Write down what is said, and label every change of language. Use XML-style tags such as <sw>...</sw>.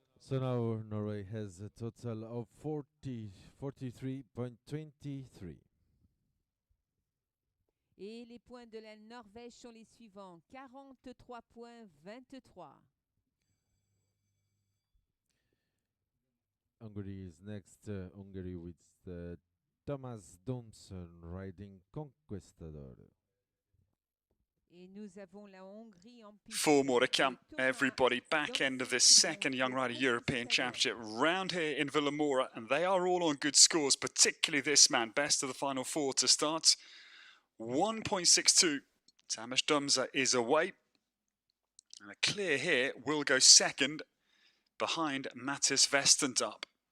<en>So now Norway has a total of 43.23.</en> <fr>Et les points de la Norvège sont les suivants, 43.23.</fr> <en>Hungary is next. Hungary with Thomas Domson riding Conquistador.</en> <fr>Et nous avons la Hongrie en piste.</fr> <en>4 more to come. Everybody back end of this second Young Rider European Championship round here in Vilamoura, and they are all on good scores, particularly this man, best of the final 4 to start. 1.62. Tamas Dumza is away. And a clear here will go second behind Mattis Westendorp.</en>